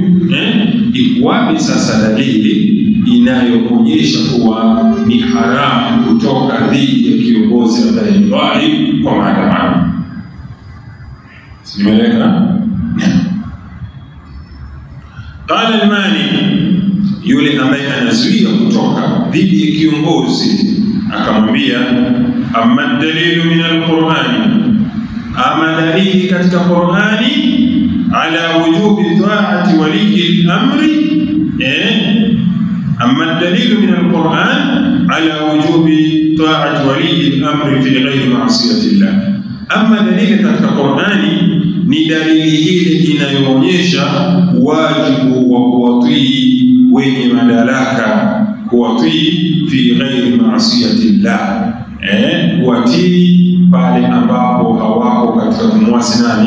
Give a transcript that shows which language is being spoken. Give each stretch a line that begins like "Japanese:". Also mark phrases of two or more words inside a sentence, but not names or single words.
Swahili: Ikuwapi sasa dalili inayoonyesha kuwa ni haramu kutoka dhidi ya kiongozi ambaye ni dhalim kwa maandamano? Simeleka.
Arabic: قال المانع,
Swahili: yule ambaye anazuia kutoka dhidi ya kiongozi akamwambia,
Arabic: أما الدليل من القرآن,
Swahili: ama dalili katika Qur'ani
Arabic: على وجوب طاعة ولي الأمر أما الدليل من القرآن على وجوب طاعة ولي الأمر في غير معصية الله.
Swahili: Amma dalili katika Qur'ani ni dalili hili inayoonyesha wajibu wa kuwatii wenye madaraka, kuwatii
Arabic: في غير معصية الله,
Swahili: kuwatii pale ambapo hawako katika kumwasi nani?